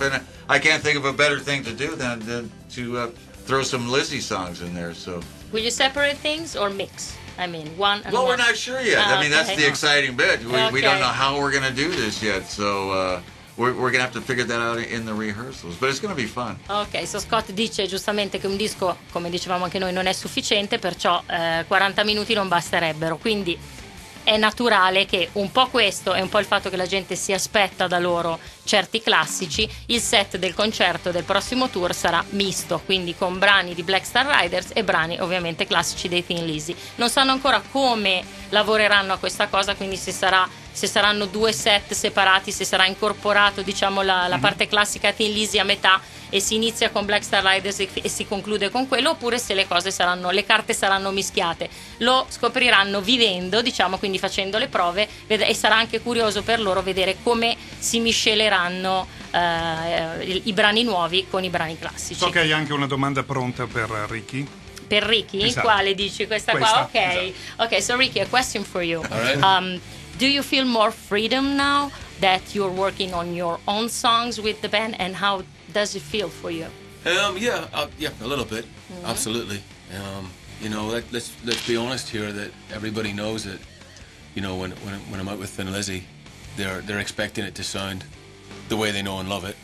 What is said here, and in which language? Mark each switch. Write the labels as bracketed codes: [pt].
[en] And I can't think of a better thing to do than to throw some Lizzie songs in there. So will you separate things or mix? I mean, one and well, one. we're not sure yet. I mean, that's the exciting bit. We don't know how we're going to do this yet, so we're going to have to figure that out in the rehearsals. But it's going to be fun. [it] Ok, so Scott dice giustamente che un disco, come dicevamo anche noi, non è sufficiente, perciò 40 minuti non basterebbero. Quindi è naturale che un po' questo e un po' il fatto che la gente si aspetta da loro certi classici, il set del concerto del prossimo tour sarà misto, quindi con brani di Black Star Riders e brani ovviamente classici dei Thin Lizzy. Non sanno ancora come lavoreranno a questa cosa, quindi se saranno due set separati, se sarà incorporato, diciamo, la parte classica Thin Lizzy a metà e si inizia con Black Star Riders e si conclude con quello, oppure se le carte saranno mischiate. Lo scopriranno vivendo, diciamo, quindi facendo le prove, e sarà anche curioso per loro vedere come si misceleranno i brani nuovi con i brani classici. So che hai anche una domanda pronta per Ricky. Per Ricky? Esatto. Quale dici? Questa qua? Ok. Esatto. [en] Ok, so Ricky, a question for you. All right. Do you feel more freedom now that you're working on your own songs with the band, and how does it feel for you? Yeah, a little bit. Mm-hmm. Absolutely. You know, let's be honest here, that everybody knows that, you know, when I'm out with Thin Lizzy, they're expecting it to sound the way they know and love it.